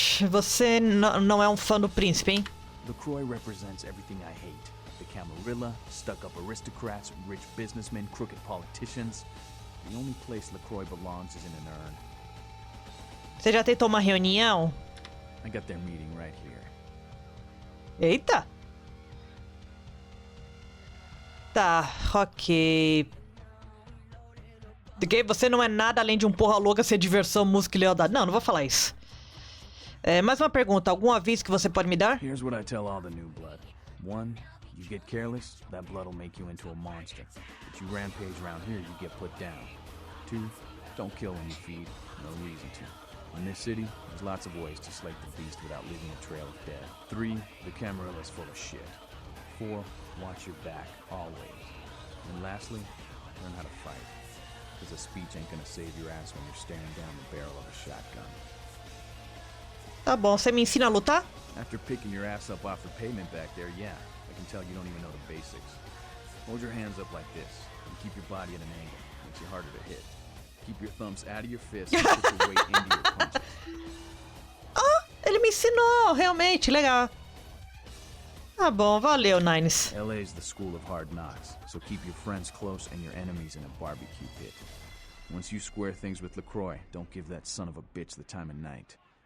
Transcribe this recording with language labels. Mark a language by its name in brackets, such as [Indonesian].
[Portuguese] Você não é um fã do príncipe, hein? [English] LaCroix represents everything I hate. The Camarilla, stuck-up aristocrats, rich businessmen, crooked politicians. The only place LaCroix belongs is in an urn. [Portuguese] Você já tentou uma reunião? [English] I got their meeting right here. [Portuguese] Eita! Tá, ok. Você não é nada além de um porra louca, ser diversão, música e lealdade. Não vou falar isso. Mais uma pergunta, algum aviso que você pode me dar? [English] Here's what I tell all the new blood. 1, you get careless, that blood will make you into a monster. If you rampage around here, you get put down. 2, don't kill when you feed, no reason to. In this city, there's lots of ways to slake the beast without leaving a trail of death. 3, the Camarilla's full of shit. 4, watch your back, always. And lastly, learn how to fight. Because a speech ain't gonna save your ass when you're staring down the barrel of a shotgun. [Portuguese] Tá bom, você me ensina a lutar? [English] After picking your ass up off the pavement back there, yeah, I can tell you don't even know the basics. Hold your hands up like this, and keep your body at an angle. Makes you harder to hit. Keep your thumbs out of your fists and put your weight into your punches. [Portuguese] Ele me ensinou, realmente, legal. Tá bom, valeu, Nines. [English] LA's the school of hard knocks, so keep your friends close and your enemies in a barbecue pit. Once you square things with LaCroix, don't give that son of a bitch the time of night.